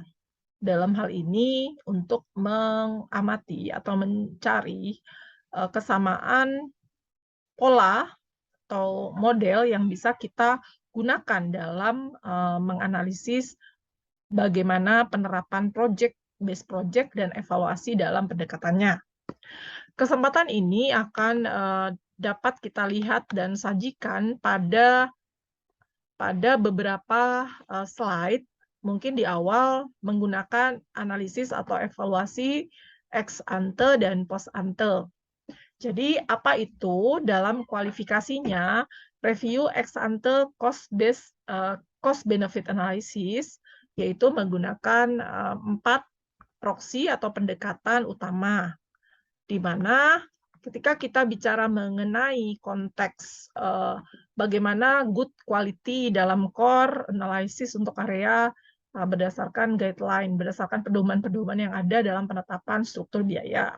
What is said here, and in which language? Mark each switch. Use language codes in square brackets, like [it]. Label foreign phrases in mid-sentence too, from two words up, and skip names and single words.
[id] Dalam hal ini, untuk mengamati atau mencari kesamaan pola atau model yang bisa kita gunakan dalam menganalisis bagaimana penerapan [en] based project [id] dan evaluasi dalam pendekatannya. Kesempatan ini akan dapat kita lihat dan sajikan pada beberapa slide, mungkin di awal menggunakan analisis atau evaluasi [la] ex ante [id] dan [la] post ante. [id] Jadi apa itu dalam kualifikasinya review [la] ex ante [en] cost benefit analysis, [id] yaitu menggunakan 4 proksi atau pendekatan utama, di mana ketika kita bicara mengenai konteks bagaimana [en] good quality [id] dalam [en] core analysis [id] untuk area berdasarkan guideline, berdasarkan pedoman-pedoman yang ada dalam penetapan struktur biaya.